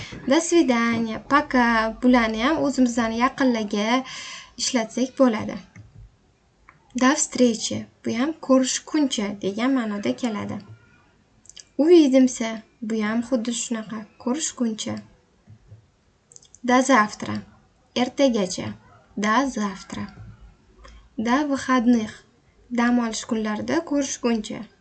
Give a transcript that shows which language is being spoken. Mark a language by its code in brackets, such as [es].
[ru] До свидания, пока [uz] bularni ham o'zimizdan yaqinlarga ishlatsak bo'ladi. [ru] До встречи, [uz] bu ham ko'rishguncha degan ma'noda keladi. [ru] Увидимся, [uz] bu ham xuddi shunaqa, ko'rishguncha. [ru] До завтра, [uz] ertagacha. [ru] До завтра. До выходных, [uz] dam olish kunlarida ko'rishguncha.